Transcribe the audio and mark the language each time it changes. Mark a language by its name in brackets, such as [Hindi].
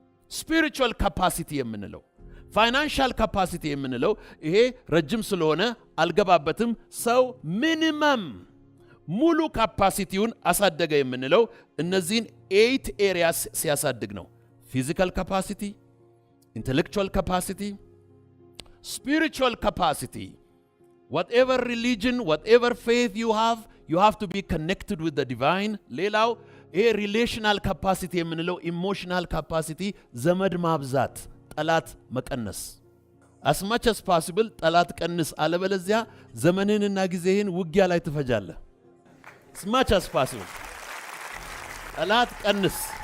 [Amharic] ስፒሪቹዋል ካፓሲቲ የምንለው፣ ፋይናንሻል ካፓሲቲ የምንለው ይሄ ረጅም ስለሆነ አልገባበትም። ሰው ሚኒመም ሙሉ ካፓሲቲውን አሳደገ የምንለው እነዚህን 8 ኤሪያስ ሲያሳድግ ነው። ፊዚካል ካፓሲቲ፣ [English] intellectual capacity, spiritual capacity. Whatever religion, whatever faith you have to be connected with the divine. [Amharic] ሌላው ይሄ [English] relational capacity [Amharic] የምንለው [English] emotional capacity [Amharic] ዘመድ ማብዛት፣ ጠላት መቀነስ። [English] as much as possible [Amharic] ጠላት ቀንስ፣ አለበለዚያ ዘመንህንና ጊዜህን ውጊያ ላይ ትፈጃለህ። as much as possible ጠላት ቀንስ፣